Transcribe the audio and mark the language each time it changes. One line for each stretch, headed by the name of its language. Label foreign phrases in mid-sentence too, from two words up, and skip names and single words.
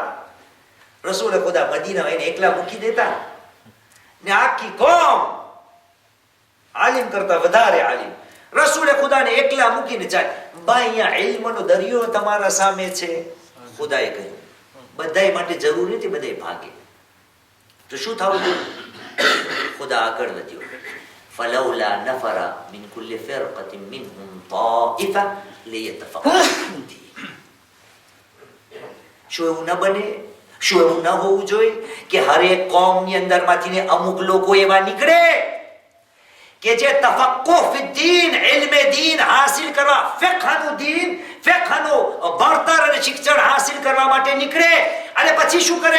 Gujarati: રસૂલે ખુદા મદીના એને એકલા મૂકી દેતા ને આખી કોમ આલિમ કરતા વધારે આલિમ રસૂલે ખુદાને એકલા મૂકીને જાય. બા અહીંયા ઇલ્મનો દરિયો તમારા સામે છે. ખુદાએ કહ્યું બધાય માટે જરૂર નથી, બધાય ભાગે. તો શું થવું જોઈએ? ખુદા આગળ વધ્યો
Arabic: فلولا نفر من كل فرقة منهم طائفة ليتفقهوا في الدين.
Gujarati: શું એવું ન બને? શું એવું ન હોવું જોઈએ કે હરેક કોમની અંદરમાંથી ને અમુક લોકો એવા નીકળે કે જે
Arabic: تفقه في دين,
Gujarati: ઇલ્મે દીન હાસિલ કરવા, ફિકહનું દીન, ફિકહનું ભણતર અને શિક્ષણ હાસિલ કરવા માટે નીકળે અને પછી શું કરે?